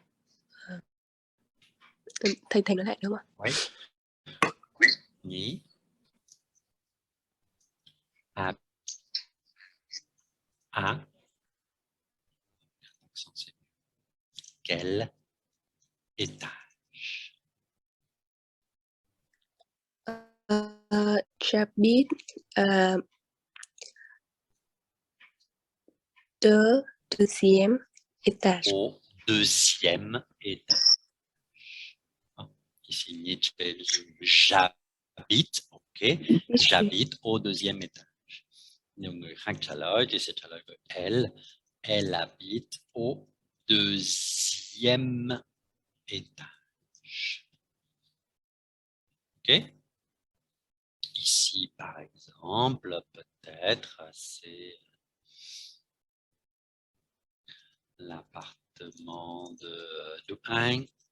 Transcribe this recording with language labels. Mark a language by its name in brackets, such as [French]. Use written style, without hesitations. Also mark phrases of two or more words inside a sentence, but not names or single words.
[Vietnamese] Thầy nói lại đúng không ạ? [French] Oui. Ni à quel étage? J'habite deuxième étage. Au deuxième étage. Ici, j'habite, ok, j'habite au deuxième étage. [Vietnamese] Nhưng người khác trả lời thì sẽ trả lời với [French] elle habite au deuxième étage. Ok? Ici, par exemple, peut-être c'est l'appartement de Hein.